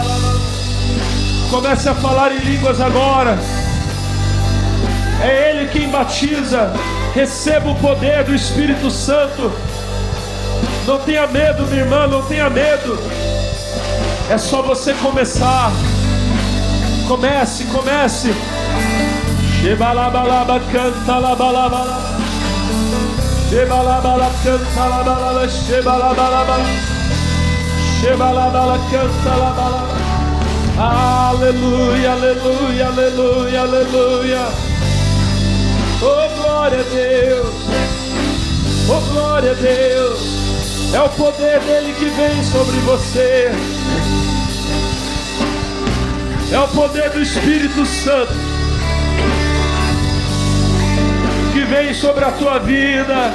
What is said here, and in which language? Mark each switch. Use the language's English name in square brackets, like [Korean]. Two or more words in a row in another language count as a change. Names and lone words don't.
[Portuguese] Comece a falar em línguas agora. É Ele quem batiza. Receba o poder do Espírito Santo. Não tenha medo, minha irmã, não tenha medo. É só você começar. Comece. Shebalabalaba canta la balaba. Shebalabala canta la balaba. Shebalabala canta la balaba. Aleluia, aleluia, aleluia, aleluia. Oh, glória a Deus. Oh, glória a Deus. É o poder dele que vem sobre você. É o poder do Espírito Santo que vem sobre a tua vida.